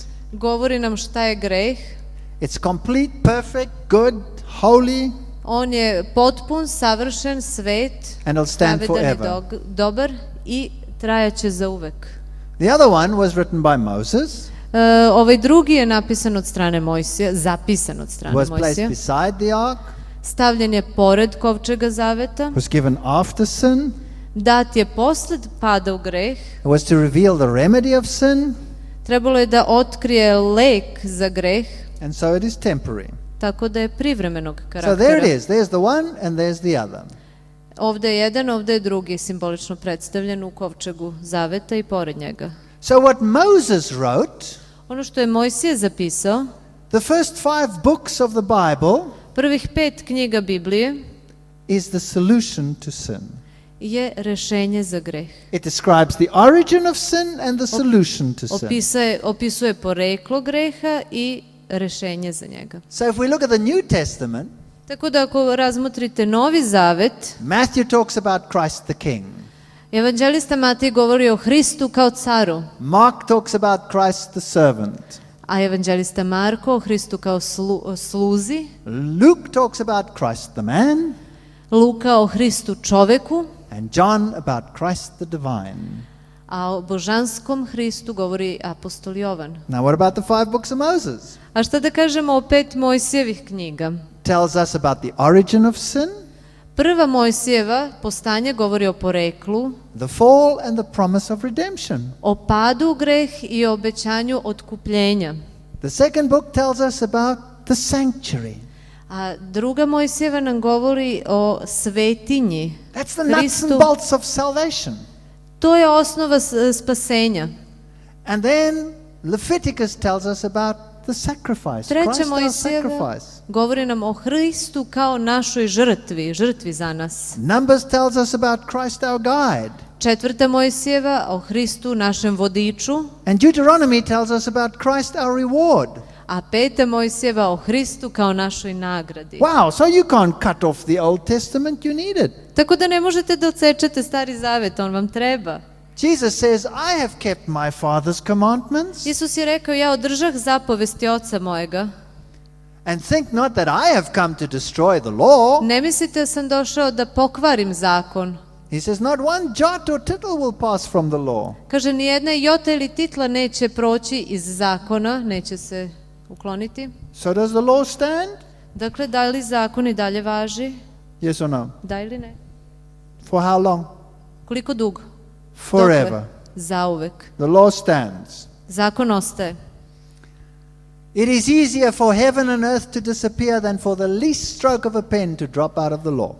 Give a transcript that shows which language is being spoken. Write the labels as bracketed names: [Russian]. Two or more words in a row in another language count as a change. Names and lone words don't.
[Serbian] Govori nam šta je greh. [English] It's complete, perfect, good, holy, [Serbian] On je potpun, savršen, svet, [English] and it'll stand [Serbian] pravedan i [English] forever. [Serbian] dobar i trajaće za uvek. [English] The other one was written by Moses, [Serbian] Ovaj drugi je napisan od strane Mojsija, zapisan od strane [English] was placed [Serbian] Mojsija. [English] beside the ark, [Serbian] Stavljen je pored kovčega zaveta. [English] was given after sin. [Serbian] Dat je posled pada u greh. [English] It was to reveal the remedy of sin, [Serbian] Trebalo je da otkrije lek za greh, [English] and so it is temporary. [Serbian] tako da je privremenog [English] So there it [Serbian] karaktera. [English] is. There's the one and there's the other. [Serbian] Ovde je jedan, ovde je drugi, simbolično predstavljen u kovčegu zaveta i pored njega. [English] So what Moses wrote, [Serbian] Ono što je Mojsije zapisao, [English] the first 5 books of the Bible, [Serbian] prvih 5 knjiga Biblije, [English] is the solution to sin. [Serbian] je rešenje za greh. [English] It describes the origin of sin and the solution to sin. [Serbian] Opisuje poreklo greha i rešenje za njega. [English] So if we look at the New Testament, [Serbian] Tako da ako razmotrite Novi Zavet, [English] Matthew talks about Christ the King. [Serbian] evanđelista Matej govori o Hristu kao caru, [English] Mark talks about Christ the servant. [Serbian] a evanđelista Marko o Hristu kao sluzi, [English] Luke talks about Christ the man, [Serbian] Luka o Hristu čoveku, [English] and John about Christ the divine. [Serbian] a o božanskom Hristu govori apostol Jovan. [English] Now, what about the 5 books of Moses? [Serbian] A šta da kažemo o 5 Mojsijevih knjiga? [English] Tells us about the origin of sin, [Serbian] Prva Mojsijeva postanje govori o poreklu, [English] the fall, and the promise of redemption. [Serbian] o padu u greh i o obećanju otkupljenja. [English] The second book tells us about the sanctuary. [Serbian] A druga Mojsijeva nam govori o svetinji, [English] That's the nuts and [Serbian] Hristu. [English] bolts of salvation. [Serbian] To je osnova spasenja. [English] And then Leviticus tells us about the sacrifice. [Serbian] Treća [English] Christ our [Serbian] Mojsijeva [English] sacrifice. [Serbian] govori nam o Hristu kao našoj žrtvi za nas. [English] Numbers tells us about Christ our guide. [Serbian] Četvrta Mojsijeva o Hristu našem vodiču, [English] And Deuteronomy tells us about Christ our reward. [Serbian] a peta Mojsijeva o Hristu kao našoj nagradi. [English] Wow, so you can't cut off the Old Testament, you need it. [Serbian] Tako da ne možete da odsečete Stari Zavet, on vam treba. [English] Jesus says, I have kept my Father's commandments, [Serbian] Isus je rekao, ja održah zapovesti Oca mojega. [English] and think not that I have come to destroy the law. [Serbian] Ne mislite da sam došao da pokvarim zakon. [English] He says, not one jot or tittle will pass from the law. [Serbian] Kaže, ni jedna jota ili titla neće proći iz zakona, neće se ukloniti. [English] So does the law stand? [Serbian] Dakle, da li zakon i dalje važi? [English] Yes or no? [Serbian] Da ili ne? [English] For how long? [Serbian] Koliko dugo? [English] Forever. [Serbian] Dokle? Zauvek. [English] The law stands. [Serbian] Zakon ostaje. [English] It is easier for heaven and earth to disappear than for the least stroke of a pen to drop out of the law.